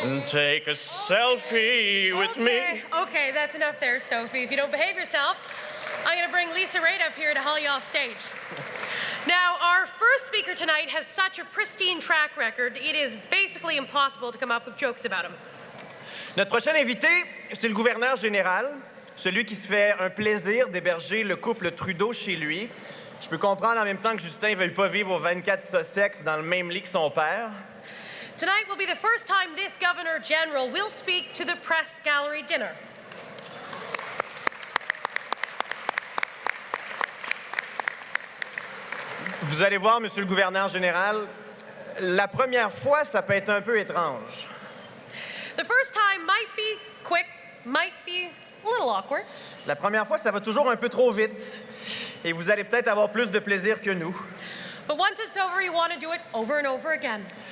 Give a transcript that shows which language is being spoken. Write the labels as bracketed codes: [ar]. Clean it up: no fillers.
[en] Take a selfie with me. Okay, that's enough there, Sophie. If you don't behave yourself, I'm going to bring Lisa Raitt up here to haul you off stage. Now, our first speaker tonight has such a pristine track record, it is basically impossible to come up with jokes about him. [fr] Notre prochain invité, c'est le gouverneur général, celui qui se fait un plaisir d'héberger le couple Trudeau chez lui. Je peux comprendre en même temps que Justin ne veuille pas vivre au 24 Sussex dans le même lit que son père. [en] Tonight will be the first time this Governor General will speak to the Press Gallery dinner. [fr] Vous allez voir, Monsieur le gouverneur général, la première fois, ça peut être un peu étrange. [en] The first time might be quick, might be a little awkward. [fr] La première fois, ça va toujours un peu trop vite. Et vous allez peut-être avoir plus de plaisir que nous. [en] But once it's over, you want to do it over and over again.